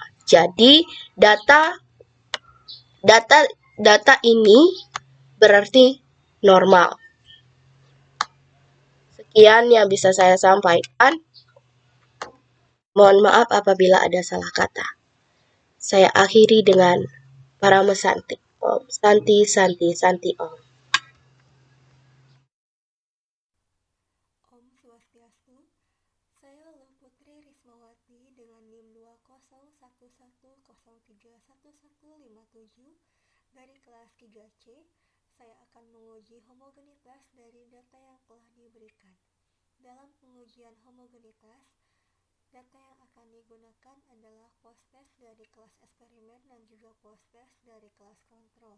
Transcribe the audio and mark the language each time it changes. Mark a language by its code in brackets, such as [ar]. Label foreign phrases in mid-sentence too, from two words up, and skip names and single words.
[id] Jadi data ini berarti normal. Sekian yang bisa saya sampaikan. Mohon maaf apabila ada salah kata. Saya akhiri dengan Parama Santi. Om Santi Santi Santi Om. Om Swastiastu. Saya Luluh Putri Rismawati dengan NIM 2011030311157 dari kelas 3C. Saya akan menguji homogenitas dari data yang telah diberikan. Dalam pengujian homogenitas, data yang akan digunakan adalah post-test dari kelas eksperimen dan juga post-test dari kelas kontrol.